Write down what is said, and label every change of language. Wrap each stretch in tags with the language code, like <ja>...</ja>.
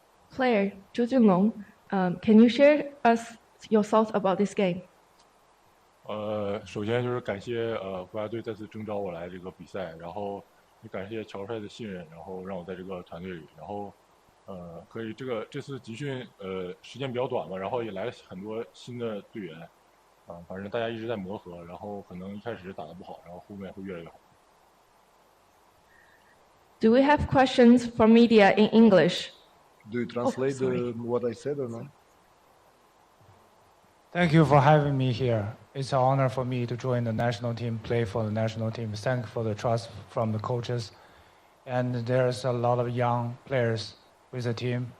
<en>Player Zhu Junlong, can you share us your thoughts about this game?</en> <zh>首先就是感谢国家队再次征召我来这个比赛，然后也感谢乔帅的信任，然后让我在这个团队里，然后可以这次集训时间比较短嘛，然后也来了很多新的队员，反正大家一直在磨合，然后可能一开始打得不好，然后后面会越来越好。</zh> <en>Do we have questions from media in English? Do you translate what I said or not? Thank you for having me here. It's an honor for me to join the national team, play for the national team. Thank you for the trust from the coaches. And there's a lot of young players with the team.</en>